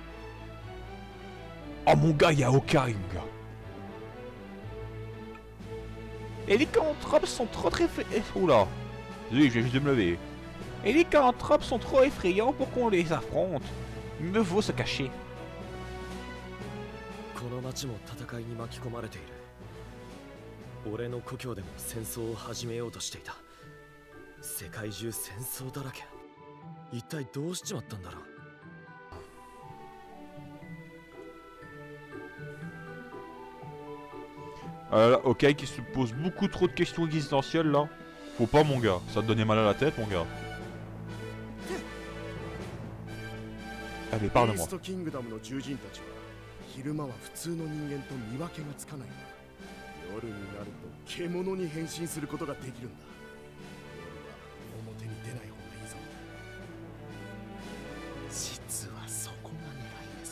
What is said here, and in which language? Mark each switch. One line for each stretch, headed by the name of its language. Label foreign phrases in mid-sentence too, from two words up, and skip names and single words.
French: Oh mon gars, il y a Okai, mon gars. Les lycanthropes sont trop très... Oula. Oui, je viens juste de me lever. Les lycanthropes sont trop effrayants pour qu'on les affronte. Il me faut se cacher.
Japanese: この町も戦いに巻き込まれている。俺の故郷でも戦争を始めようとしていた。世界中戦争だらけ。一体どうしちまったんだろう。
French: Ok, qui se pose beaucoup trop de questions existentielles là. Faut pas, mon gars, ça te donnait mal à la tête, mon gars. Allez, parle-moi.
Japanese: 昼間は普通の人間と見分けがつかないんだ。夜になると獣に変身することができるんだ。夜は表に出ない方がいいぞ。実はそこが狙いでさ。